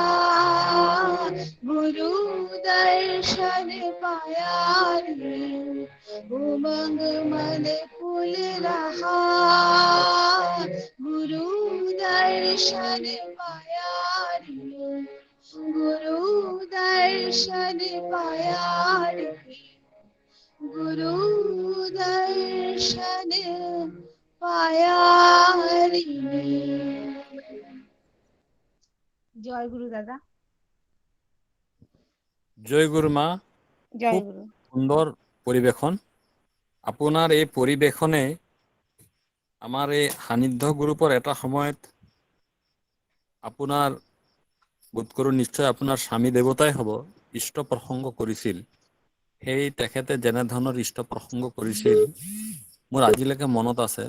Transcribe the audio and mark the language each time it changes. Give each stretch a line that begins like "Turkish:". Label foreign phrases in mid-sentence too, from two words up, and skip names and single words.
Hindi: गुरु दर्शन पाया रे, उमंग मन फूल रहा, गुरु दर्शन पाया रे, गुरु दर्शन पाया रे, गुरु दर्शन पाया रे।
Bangla: জয় গুরু দাদা। জয় গুরু মা। জয় খুব গুরু। সুন্দর পরিবেশন।
Assamese: আপোনাৰ এই পৰিবেশনে আমাৰ এই সান্নিধ্য গ্ৰুপৰ এটা সময়ত আপোনাৰ বোধ কৰোঁ নিশ্চয় আপোনাৰ স্বামী দেৱতাই হ'ব ইষ্ট প্ৰসংগ কৰিছিল। সেই তেখেতে যেনেধৰণৰ ইষ্ট প্ৰসংগ কৰিছিল মোৰ আজিলৈকে মনত আছে।